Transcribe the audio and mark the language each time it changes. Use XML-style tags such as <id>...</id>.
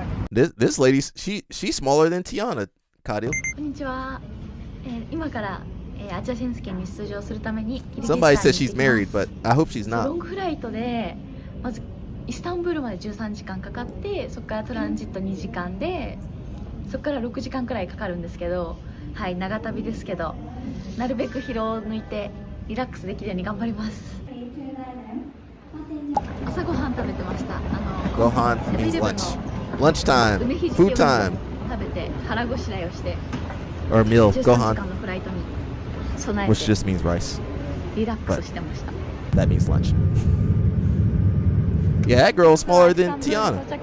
<en>This lady, she's smaller than Tiana. Kadil. Somebody said she's married, but I hope she's not.</en> <ja>イスタンブールまで13時間かかって、そこからトランジット2時間で、そこから6時間くらいかかるんですけど、はい、長旅ですけど、なるべく疲労を抜いてリラックスできるように頑張ります。朝ごはん食べてました。</ja> <en>ご飯 means lunch. Lunch time. Food time.</en> <ja>食べて腹ごしらえをして。</ja> <en>Or meal.</en> <ja>13時間のフライトに備えて。</ja> <en>Which just means rice.</en> <ja>リラックスしてました。</ja> <en>That means lunch. Yeah, that girl's smaller than Tiana.</en>